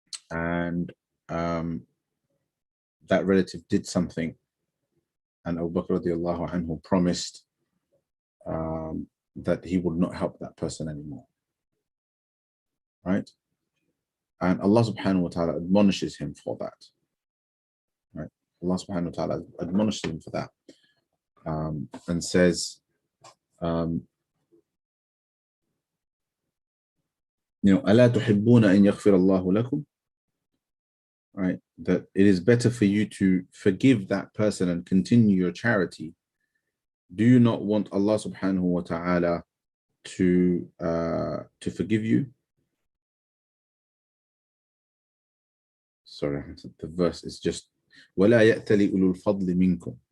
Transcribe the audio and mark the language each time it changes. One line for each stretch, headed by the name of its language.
English: And that relative did something, and Abu Bakr radiallahu anhu promised that he would not help that person anymore, right? And Allah subhanahu wa ta'ala admonishes him for that. Right? Allah subhanahu wa ta'ala admonishes him for that. And says,
Arabic: أَلَا تُحِبُّونَ أَن يَغْفِرَ اللَّهُ لَكُمْ?
English: Right? That it is better for you to forgive that person and continue your charity. Do you not want Allah subhanahu wa ta'ala to forgive you? Sorry, the verse is just
Arabic: وَلَا يَأْتَلِ أُولُو الْفَضْلِ مِنْكُمْ.